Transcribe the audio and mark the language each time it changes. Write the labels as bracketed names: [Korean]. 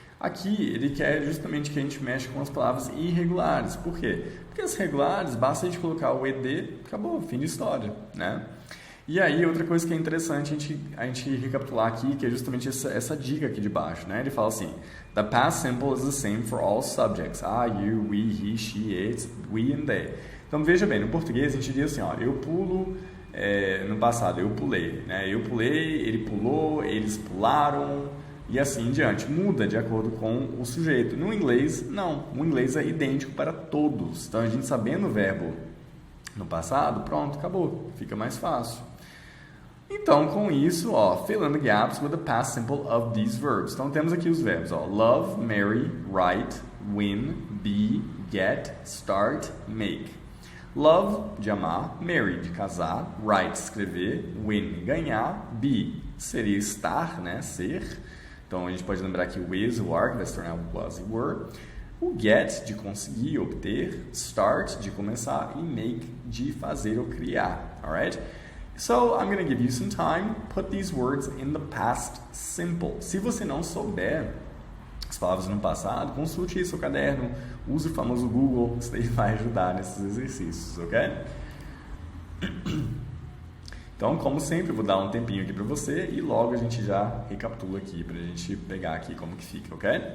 [Portuguese] Aqui ele quer justamente que a gente mexa com as palavras irregulares. Por quê? Porque as regulares, basta a gente colocar o ed, acabou, fim de história, né? E aí, outra coisa que é interessante a gente recapitular aqui, que é justamente essa dica aqui de baixo, né? Ele fala assim, [English] the past simple is the same for all subjects. I, you, we, he, she, it, we and they. [Portuguese] Então, veja bem, no português a gente diz assim, ó, eu pulo, no passado, eu pulei, né? Eu pulei, ele pulou, eles pularam, e assim em diante. Muda de acordo com o sujeito. No inglês, não. O inglês é idêntico para todos. Então, a gente sabendo o verbo no passado, pronto, acabou. Fica mais fácil. Então, com isso, ó, [English] fill in the gaps with the past simple of these verbs. [Portuguese] Então, temos aqui os verbos, ó, love, marry, write, win, be, get, start, make. Love, de amar, marry, de casar, write, escrever, win, ganhar, be, seria estar, né, ser. Então, a gente pode lembrar que o is, o are, que vai se tornar o was e were. O get, de conseguir, obter. Start, de começar. E make, de fazer ou criar. Alright? [English] So, I'm going to give you some time. Put these words in the past simple. [Portuguese] Se você não souber as palavras no passado, consulte aí seu caderno. Use o famoso Google. Isso daí vai ajudar nesses exercícios, ok? Então, como sempre, eu vou dar um tempinho aqui para você e logo a gente já recapitula aqui para a gente pegar aqui como que fica, ok?